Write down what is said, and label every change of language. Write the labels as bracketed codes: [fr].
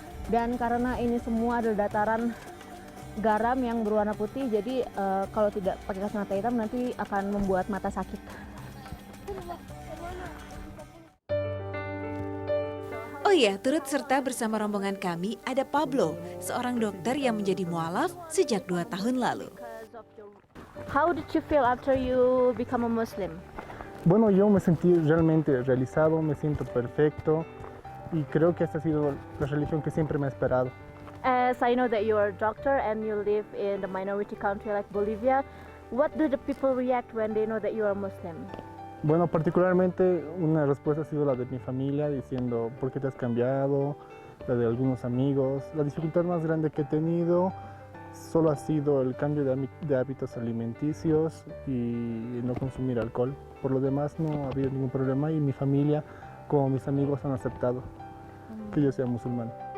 [id] Dan karena ini semua adalah dataran garam yang berwarna putih, jadi kalau tidak pakai kacamata hitam nanti akan membuat mata sakit. Oh iya, turut serta bersama rombongan kami ada Pablo, seorang dokter yang menjadi mualaf sejak 2 tahun lalu. [en] How did you feel after you become a Muslim? [es] Bueno, yo me sentí realmente realizado, me siento perfecto y creo que esta ha sido la religión que siempre me ha esperado. [en] As I know that you are a doctor and you live in the minority country like Bolivia, what do the people react when they know that you are Muslim? [es] Bueno, particularmente una respuesta ha sido la de mi familia diciendo ¿por qué te has cambiado? La de algunos amigos. La dificultad más grande que he tenido solo ha sido el cambio de hábitos alimenticios y no consumir alcohol. Por lo demás no ha habido ningún problema y mi familia como mis amigos han aceptado que yo sea musulmán.